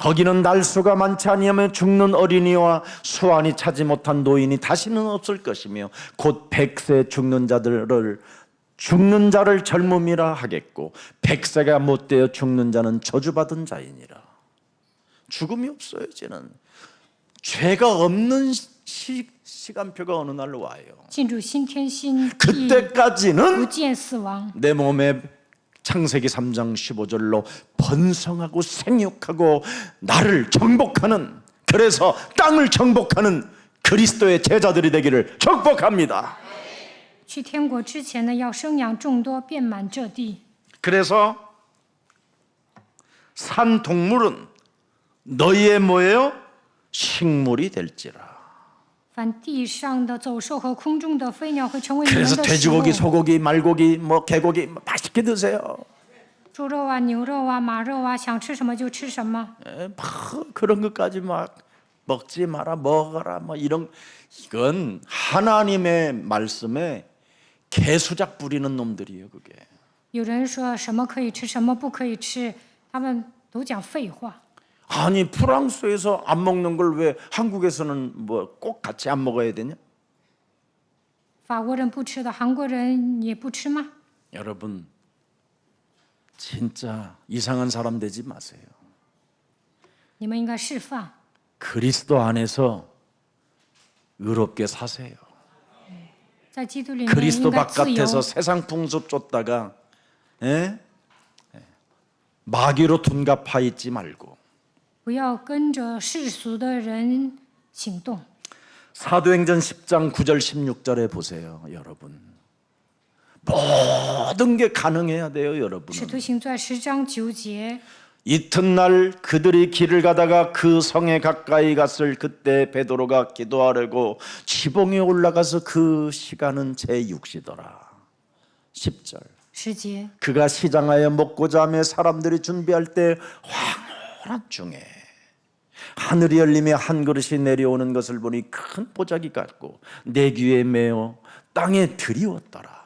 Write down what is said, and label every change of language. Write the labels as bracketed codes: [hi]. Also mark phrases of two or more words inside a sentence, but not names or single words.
[ko] 거기는 날수가 많지 아니하며 죽는 어린이와 수완이 차지 못한 노인이 다시는 없을 것이며 곧 100세 죽는 자를 젊음이라 하겠고 100세가 못되어 죽는 자는 저주받은 자이니라. 죽음이 없어요. 이제는 죄가 없는 시간표가 어느 날 와요. [zh] 进入新天新地， [ko] 그때까지는 [zh] 不见死亡。 [ko] 내 몸에 창세기 3장 15절로 번성하고 생육하고 나를 정복하는, 그래서 땅을 정복하는 그리스도의 제자들이 되기를 축복합니다. [zh] 去天国之前呢，要生养众多，遍满这地。 [ko] 그래서 산 동물은 너희의 뭐예요? 식물이 될지라. [zh] 凡地上的走兽和空中的飞鸟会成为你们 [ko] 그래서 [zh] 的食物。 [ko] 돼지고기, 소고기, 말고기, 개고기 맛있게 드세요. [zh] 猪肉啊、牛肉啊、马肉啊，想吃什么就吃什么。 [ko] 막 그런 것까지 막 먹지 마라, 먹어라, 이건 하나님의 말씀에 개수작 부리는 놈들이에요. 그게 [zh] 有人说什么可以吃，什么不可以吃，他们都讲废话。 [ko] 아니 프랑스에서 안 먹는 걸 왜 한국에서는 뭐 꼭 같이 안 먹어야 되냐? 法国人不吃的，韩国人也不吃吗？ 여러분 진짜 이상한 사람 되지 마세요. [zh] 你们应该释放， [ko] 그리스도 안에서 의롭게 사세요. [zh] 在基督里面 [ko] 그리스도 [zh] 应该自由。 [ko] 바깥에서 세상 풍습 쫓다가 마귀로 둔갑하 있지 말고 [zh] 不要跟着世俗的人行动。 [ko] 사도행전 10장 9절 16절에 보세요. 여러분 모든 게 가능해야 돼요. [zh] 使 [ko] 여러분은 [zh] 徒行传10章9节， [ko] 이튿날 그들이 길을 가다가 그 성에 가까이 갔을 그때 베드로가 기도하려고 지붕에 올라가서 그 시간은 제6시더라. 10절 [zh] 10节， [ko] 그가 시장하여 먹고자 하며 사람들이 준비할 때 황홀한 중에 하늘이 열리며 한 그릇이 내려오는 것을 보니 큰 보자기 같고 내 귀에 메어 땅에 들이웠더라.